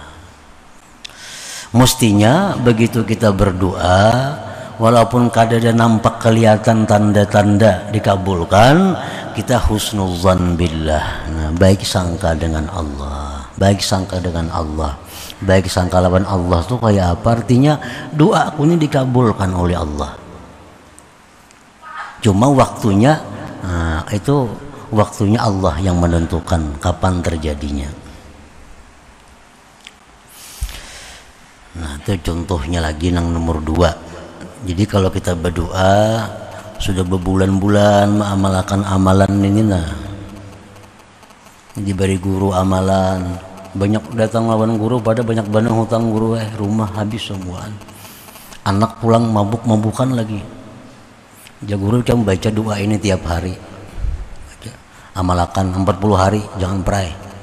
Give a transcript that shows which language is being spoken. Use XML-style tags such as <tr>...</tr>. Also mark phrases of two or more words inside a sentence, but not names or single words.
<id>Mestinya begitu kita berdoa, walaupun kada ada nampak kelihatan tanda-tanda dikabulkan, kita</id> <ar>husnuzan billah.</ar> <id>Nah, baik sangka dengan Allah, baik sangka dengan Allah.</id> <bjn>Baik sangka lawan Allah tuh kayak apa?</bjn> <id>Artinya doa aku ini dikabulkan oleh Allah. Cuma waktunya, nah, itu waktunya Allah yang menentukan kapan terjadinya. Nah itu contohnya lagi yang nomor 2. Jadi kalau kita berdoa sudah berbulan-bulan mengamalkan amalan ini, nah diberi guru amalan, banyak datang lawan guru pada banyak bandang hutang guru, rumah habis semuaan, anak pulang mabuk-mabukan lagi. Ya guru kamu baca doa ini tiap hari, amalakan 40 hari, jangan perai.</id>